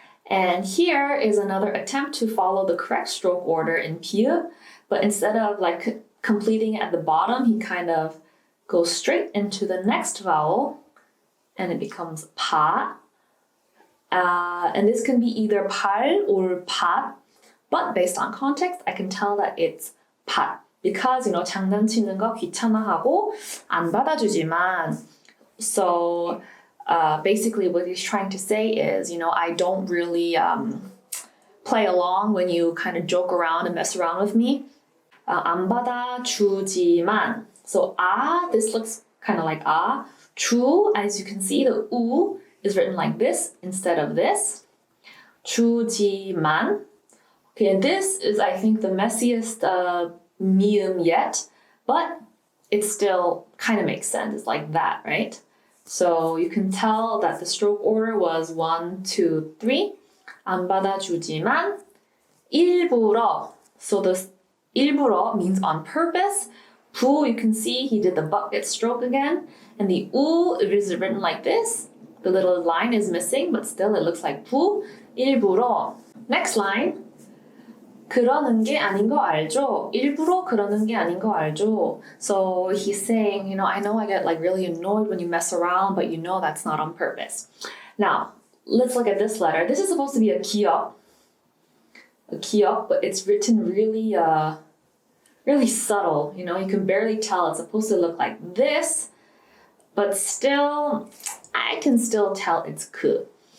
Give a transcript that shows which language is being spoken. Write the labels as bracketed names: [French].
[English] And here is another attempt to follow the correct stroke order in 비읍, but instead of like completing at the bottom, he kind of goes straight into the next vowel, and it becomes 파. And this can be either 팔 or 밭, but based on context, I can tell that it's 밭. [Korean] Because, 장난치는 거 귀찮아하고 안 받아주지만. [English] So basically what he's trying to say is, I don't really play along when you kind of joke around and mess around with me. [Korean] 안 받아주지만. [English] So this looks kind of like 주, as you can see, the U is written like this instead of this. [Korean] 주지만. [English] Okay, and this is, I think, the messiest mium yet, but it still kind of makes sense. It's like that, right? So you can tell that the stroke order was 1, 2, 3. [Korean] 안 받아주지만 일부러. [English] So the 일부러 means on purpose. 부, you can see he did the bucket stroke again. And the 우, it is written like this. The little line is missing, but still it looks like 부, 일부러. Next line. [Korean] 그러는 게 아닌 거 알죠? 일부러 그러는 게 아닌 거 알죠? [English] So he's saying, I know I get like really annoyed when you mess around, but you know that's not on purpose. Now, let's look at this letter. This is supposed to be a 기역, but it's written really, really subtle. You can barely tell. It's supposed to look like this, but still, I can still tell it's 그.